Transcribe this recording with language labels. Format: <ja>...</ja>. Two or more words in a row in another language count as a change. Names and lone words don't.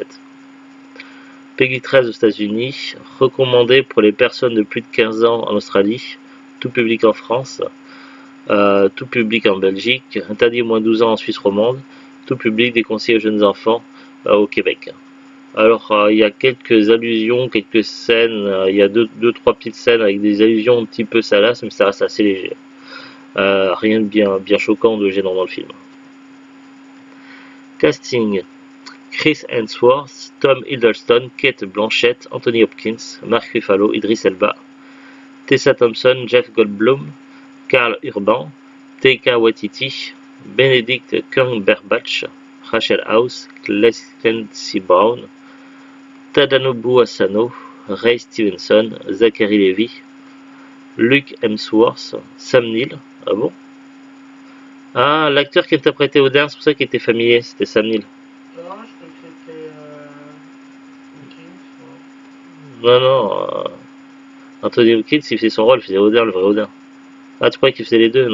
<fr>PEGI 13 aux États-Unis, recommandé pour les personnes de plus de 15 ans en Australie, tout public en France, tout public en Belgique, interdit au moins 12 ans en Suisse romande, tout public déconseillé aux jeunes enfants au Québec. Alors il y a quelques allusions, quelques scènes, il y a 2-3 petites scènes avec des allusions un petit peu salaces, mais ça reste assez léger. Rien de bien choquant de gênant dans le film. Casting: Chris Hemsworth, Tom Hiddleston, Kate Blanchett, Anthony Hopkins, Mark Ruffalo, Idris Elba, Tessa Thompson, Jeff Goldblum, Karl Urban, Taika Waititi, Benedict Cumberbatch, Rachel House, Clancy Brown, Tadanobu Asano, Ray Stevenson, Zachary Levi, Luke Hemsworth, Sam Neill. Ah bon? Ah, l'acteur qui interprétait Odin, c'est pour ça qu'il était familier, c'était Sam Neill. Non, je crois que c'était Hopkins. Non, Anthony Hopkins, il faisait son rôle, il faisait Odin, le vrai Odin. Ah, tu croyais qu'il faisait les deux?</fr>